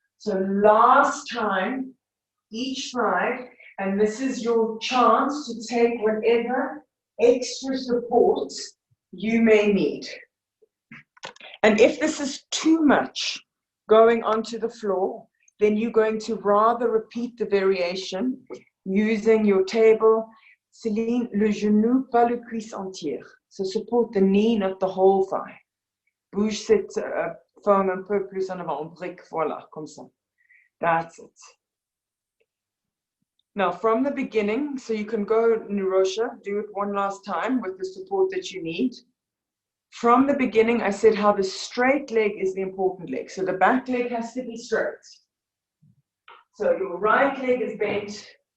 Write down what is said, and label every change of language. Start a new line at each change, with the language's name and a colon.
English: So last time, each side, and this is your chance to take whatever extra support you may need. And if this is too much going onto the floor, then you're going to rather repeat the variation using your table.
French: Céline, le genou, pas le cuisse entière.
English: So support the knee, not the whole thigh.
French: Bouge cette forme un peu plus en avant, brique, voilà, comme ça.
English: That's it. Now, from the beginning, so you can go Nirosha, do it one last time with the support that you need. From the beginning, I said how the straight leg is the important leg. So the back leg has to be straight. So your right leg is bent.